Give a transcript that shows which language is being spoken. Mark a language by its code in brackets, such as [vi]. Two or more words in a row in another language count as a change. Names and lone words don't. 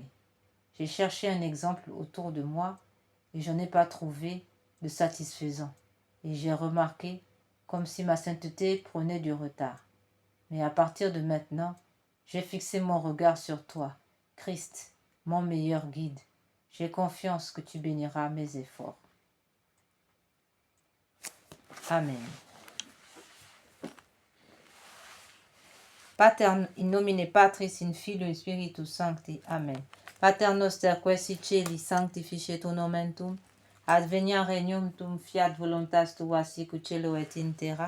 [fr] J'ai cherché un exemple autour de moi et je n'en ai pas trouvé de satisfaisant. Et j'ai remarqué comme si ma sainteté prenait du retard. Mais à partir de maintenant, j'ai fixé mon regard sur toi, Christ, mon meilleur guide. J'ai confiance que tu béniras mes efforts. Amen. [la] Pater in nomine Patris in Filio in Spiritus Sancti. Amen. Pater noster qui es in celi sanctificetur nomen tuum, adveniat regnum tuum, fiat voluntas tua sicut cielo et in terra.